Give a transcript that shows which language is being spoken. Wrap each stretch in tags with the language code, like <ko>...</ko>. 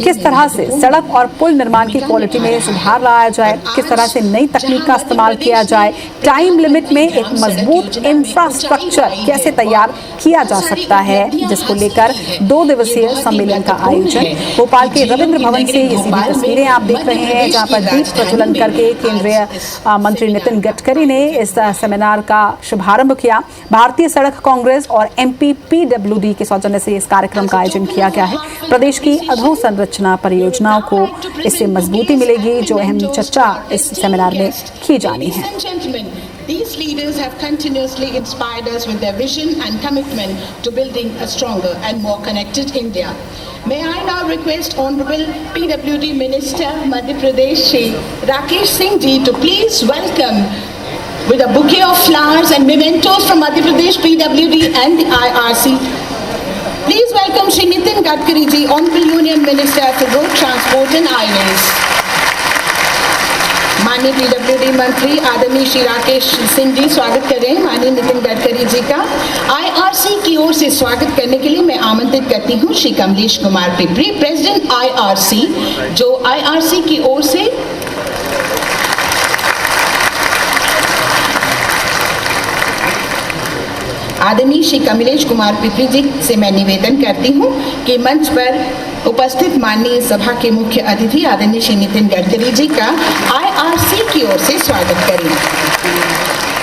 <hi>किस तरह से सड़क और पुल निर्माण की क्वालिटी में सुधार लाया जाए, किस तरह से नई तकनीक का इस्तेमाल किया जाए, टाइम लिमिट में एक मजबूत इंफ्रास्ट्रक्चर कैसे तैयार किया जा सकता है, जिसको लेकर 2 दिवसीय सम्मेलन का आयोजन भोपाल के रविंद्र भवन से ये सीधी तस्वीरें आप देख रहे हैं, जहां पर दीप प्रज्वलन करके केंद्रीय मंत्री नितिन गडकरी ने इस सेमिनार का शुभारंभ किया। भारतीय सड़क कांग्रेस और MP PWD के सौजन्य से इस कार्यक्रम का आयोजन किया गया है। प्रदेश की अधोसंरचना परियोजनाओं को इससे मजबूती मिलेगी, जो अहम चर्चा इस सेमिनार में की जानी है।</hi> <en>These leaders have continuously inspired us with their vision and commitment to building a stronger and more connected India. May I now request Honorable PWD Minister Madhya Pradesh Shri Rakesh Singh Ji to please welcome with a bouquet of flowers and mementos from Madhya Pradesh PWD and the IRC. Please welcome Shri Nitin Gadkari Ji, Honorable Union Minister for Road Transport and Highways.</en> <hi>माननीय PWD मंत्री आदरणीय श्री राकेश सिंह जी, स्वागत कर रहे हैं माननीय नितिन गडकरी जी का। IRC की ओर से स्वागत करने के लिए मैं आमंत्रित करती हूँ श्री कमलेश कुमार पिपरी, प्रेसिडेंट IRC, जो IRC की ओर से आदरणीय श्री कमलेश कुमार पिपरी जी से मैं निवेदन करती हूँ कि मंच पर उपस्थित माननीय सभा के मुख्य अतिथि आदरणीय श्री नितिन गडकरी जी का IRC की ओर से स्वागत करें।</hi>